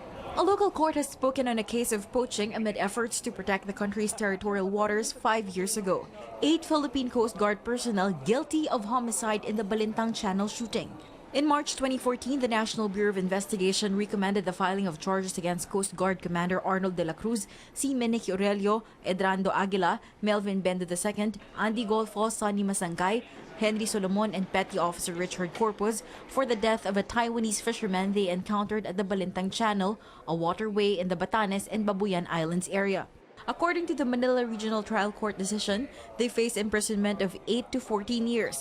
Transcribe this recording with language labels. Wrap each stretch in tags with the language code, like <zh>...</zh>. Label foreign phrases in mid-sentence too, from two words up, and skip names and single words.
<en>A local court has spoken on a case of poaching amid efforts to protect the country's territorial waters 5 years ago. 8 Philippine Coast Guard personnel guilty of homicide in the Balintang Channel shooting. In March 2014, the National Bureau of Investigation recommended the filing of charges against Coast Guard Commander Arnold de la Cruz, C. Menique Aurelio, Edrando Aguila, Melvin Bendo II, Andy Golfo, Sonny Masangkay, Henry Solomon, and Petty Officer Richard Corpus for the death of a Taiwanese fisherman they encountered at the Balintang Channel, a waterway in the Batanes and Babuyan Islands area. According to the Manila Regional Trial Court decision, they face imprisonment of 8 to 14 years.</en>